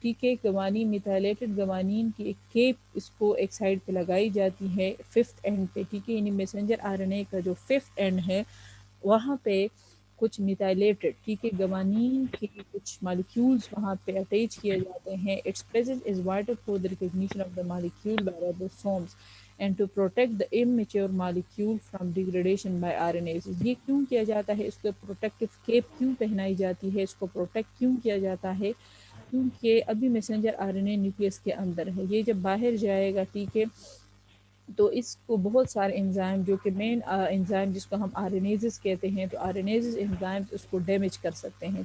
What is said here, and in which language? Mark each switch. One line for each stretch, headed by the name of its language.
Urdu: ٹھیک ہے، گوانین میتائلیٹڈ گوانین کی ایک کیپ اس کو ایک سائڈ پہ لگائی جاتی ہے 5th اینڈ پہ. ٹھیک ہے، یعنی میسنجر آر این اے کا جو 5th اینڈ ہے وہاں پہ کچھ میتائلیٹڈ، ٹھیک ہے، گوانین کے کچھ مالیکیولز وہاں پہ اٹیچ کیے جاتے ہیں.
English: Its presence is vital for the recognition of the molecule by ribosomes and to protect the immature molecule from degradation by RNases.
Urdu: یہ کیوں کیا جاتا ہے، اس کو پروٹیکٹیو کیپ کیوں پہنائی جاتی ہے، اس کو پروٹیکٹ کیوں کیا جاتا ہے، کیونکہ ابھی messenger are N a nucleus کے اندر ہے. یہ جب باہر جائے گا، ٹھیک ہے، تو اس کو بہت سارے انزائم جو کہ مین انزائم جس کو ہم آر این ایزز کہتے ہیں، تو آر این ایزز انزائم اس کو ڈیمیج کر سکتے ہیں.